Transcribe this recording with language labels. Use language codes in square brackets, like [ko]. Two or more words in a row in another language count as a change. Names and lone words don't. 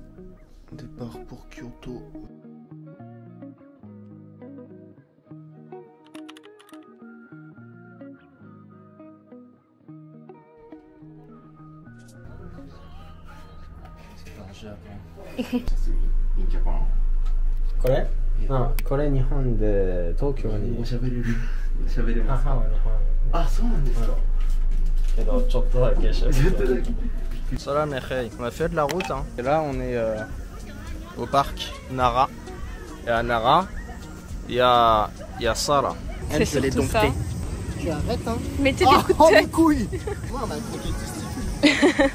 [fr] Départ pour Kyoto. C'est par Japon. [ja] これ？あ、これ日本で東京に。喋れる。喋れます。母は日本。あ、そうなんですか。けどちょっとだけ喋る。 [fr] Salam les khay. On a fait de la route hein. Et là on est au parc Nara. Et à Nara, il y a Sarah. C'est surtout ça. Tu arrêtes hein. Mettez des coups de tête. couilles. Moi on m'a croqué le testicule.